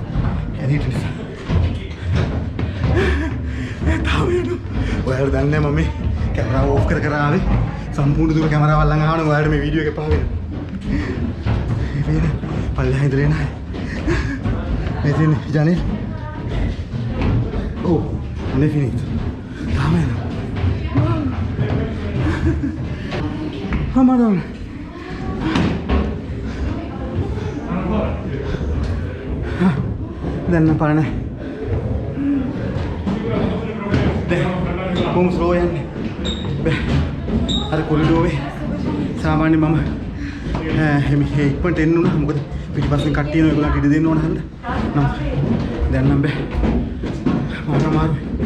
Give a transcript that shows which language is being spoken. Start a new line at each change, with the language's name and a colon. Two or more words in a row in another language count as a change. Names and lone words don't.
Sinhala: ඇලේට නිසා. තාම එනවා. ඔයාලා දන්නේ නැහැ මම මේ කැමරාව ඕෆ් කර ආවේ. සම්පූර්ණ දුර කැමරාව ළඟ ආවම ඔයාලට මේ වීඩියෝ එක පාවෙන්න. මේ පල්ලෙහා ඉඳලා එනවා. මේ තියෙන ජනෙල්.
Italian: Oh, non è finito. Dammi. Oh madonna.
Sinhala: දැන් නම් බලන්න. දැන් කොහොම ස්ලෝ යන්නේ බෑ අර කොරිඩෝවේ සාමාන්‍ය මම මේ ඉක්මනට එන්න උනා මොකද පිටිපස්සෙන් කට්ටිය එනවා ඒගොල්ලන්ට ඉඩ දෙන්න ඕන හන්ද නම් දැන් නම් බෑ මම අමාරුයි